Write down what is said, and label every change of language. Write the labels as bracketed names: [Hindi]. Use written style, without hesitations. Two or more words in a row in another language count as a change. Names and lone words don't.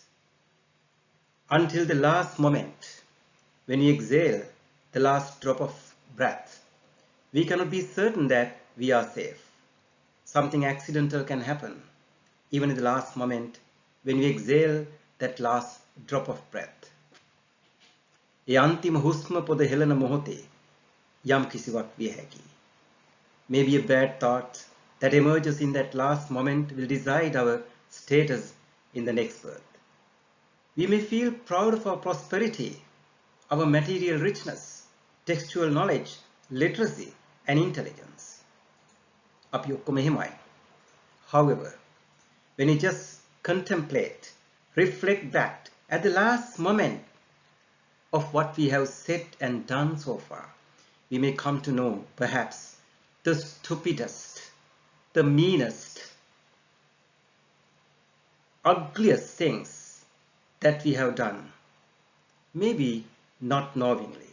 [English] Until the last moment, when we exhale the last drop of breath, we cannot be certain that we are safe. Something accidental can happen, even in the last moment when we exhale that last drop of breath. [Sinhala] ඒ අන්තිම හුස්ම පොද හෙළන මොහොතේ යම් කිසිවක් විය හැකියි. [English] Maybe a bad thought that emerges in that last moment will decide our status in the next birth. We may feel proud of our prosperity, our material richness, textual knowledge, literacy, and intelligence. [Sinhala] අපි ඔක්කොම එහෙමයි. [English] However, when we just contemplate, reflect back at the last moment of what we have said and done so far, we may come to know perhaps the stupidest, the meanest, ugliest things that we have done, maybe not knowingly.